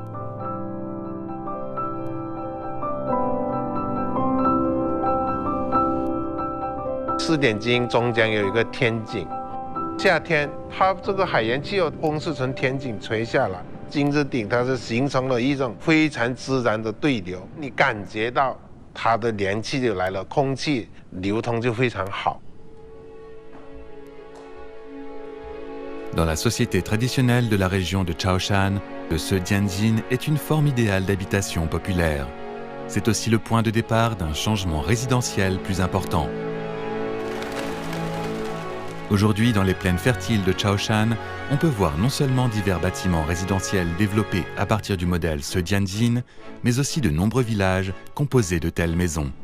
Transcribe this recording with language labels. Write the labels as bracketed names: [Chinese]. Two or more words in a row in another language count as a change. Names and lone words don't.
[Chinese] 4 点经中间有一个天井，夏天它这个海洋气候风是从天井吹下来，金字顶它是形成了一种非常自然的对流，你感觉到它的凉气就来了，空气流通就非常好。 [French] Dans la société traditionnelle de la région de Chaoshan, le Sedianjin est une forme idéale d'habitation populaire. C'est aussi le point de départ d'un changement résidentiel plus important. Aujourd'hui, dans les plaines fertiles de Chaoshan, on peut voir non seulement divers bâtiments résidentiels développés à partir du modèle Sedianjin, mais aussi de nombreux villages composés de telles maisons.